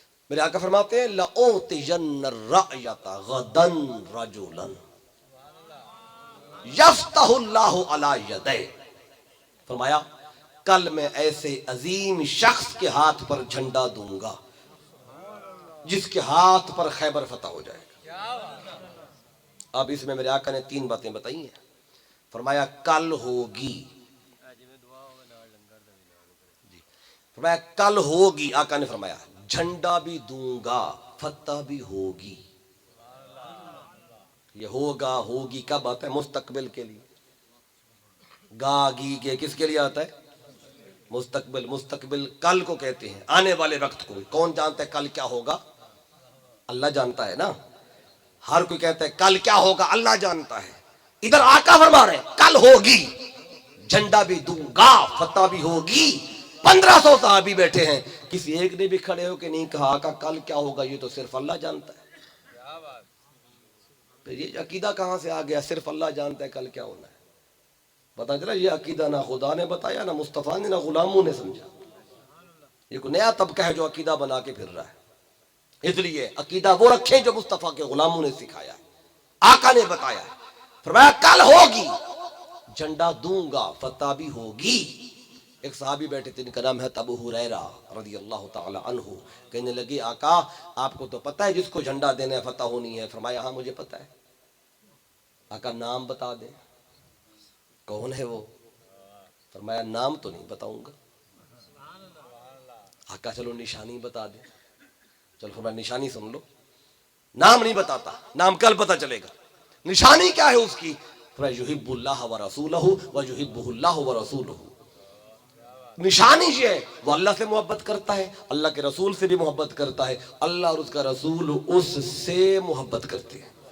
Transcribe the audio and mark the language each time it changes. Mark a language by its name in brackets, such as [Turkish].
[Arabic] میرے آقا فرماتے ہیں لَأُوتِيَنَّ الرَّأْيَةَ غَدًا رَجُلًا يَفْتَحُ اللَّهُ عَلَى يَدَيْهِ. [Urdu] فرمایا کل میں ایسے عظیم شخص کے ہاتھ پر جھنڈا دوں گا جس کے ہاتھ پر خیبر فتح ہو جائے گا. اب اس میں میرے آقا نے 3 باتیں بتائی ہیں. فرمایا کل ہوگی، فرمایا کل ہوگی. آقا نے فرمایا جھنڈا بھی دوں گا، فتح بھی ہوگی. یہ ہوگا ہوگی کب آتا ہے؟ مستقبل کے لیے. گاگی کے کس کے لیے آتا ہے؟ مستقبل. مستقبل کل کو کہتے ہیں، آنے والے وقت کو. کون جانتا ہے کل کیا ہوگا؟ اللہ جانتا ہے نا. ہر کوئی کہتا ہے کل کیا ہوگا، اللہ جانتا ہے. ادھر آقا فرما رہے ہیں کل ہوگی، جھنڈا بھی دوں گا، فتح بھی ہوگی. 1500 صحابی بیٹھے ہیں، کسی ایک نے بھی کھڑے ہو کے نہیں کہا آقا کل کیا ہوگا، یہ تو صرف اللہ جانتا ہے. پھر یہ عقیدہ کہاں سے آ گیا صرف اللہ جانتا ہے کل کیا ہونا ہے؟ پتا چلا یہ عقیدہ نہ خدا نے بتایا، نہ مصطفیٰ نے، نہ غلاموں نے سمجھا. یہ کوئی نیا طبقہ ہے جو عقیدہ بنا کے پھر رہا ہے. اس لیے عقیدہ وہ رکھیں جو مصطفیٰ کے غلاموں نے سکھایا ہے، آقا نے بتایا ہے. فرمایا کل ہوگی، جھنڈا دوں گا، فتح بھی ہوگی. ایک صحابی بیٹھے تھے، ان کا نام ہے ابو ہریرہ رضی اللہ تعالی عنہ. کہنے لگے آقا آپ کو تو پتہ ہے جس کو جھنڈا دینا ہے فتح ہونی ہے؟ فرمایا ہاں مجھے پتہ ہے. آقا نام بتا دیں. کون ہے وہ؟ فرمایا نام تو نہیں بتاؤں گا. آقا چلو نشانی بتا دیں. چلو فرمایا نشانی سن لو. نام نہیں بتاتا، نام کل پتہ چلے گا. نشانی کیا ہے اس کی؟ فرمایا یحب اللہ ورسولہ ویحبہ اللہ ورسولہ. نشانی یہ ہے وہ اللہ سے محبت کرتا ہے، اللہ کے رسول سے بھی محبت کرتا ہے، اللہ اور اس کا رسول اس سے محبت کرتے ہیں.